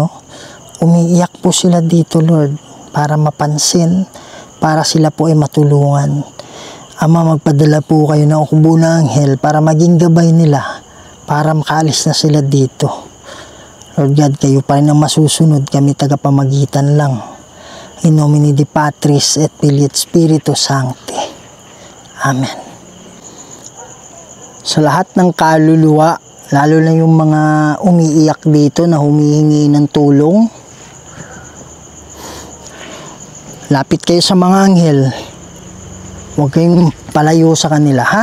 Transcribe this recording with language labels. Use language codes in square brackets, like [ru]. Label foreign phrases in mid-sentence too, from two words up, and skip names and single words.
[tl] Umiiyak po sila dito, Lord, para mapansin, para sila po ay matulungan. Ama, magpadala po kayo ng ukubo ng anghel para maging gabay nila, para makaalis na sila dito. [en] Lord God, [tl] kayo pa rin ang masusunod, kami tagapamagitan lang. [la] In nomine Dei Patris et Filii et Spiritus Sancti. Amen. [tl] Sa lahat ng kaluluwa, lalo na yung mga umiiyak dito na humihingi ng tulong, lapit kayo sa mga anghel. Huwag kayong palayo sa kanila, ha?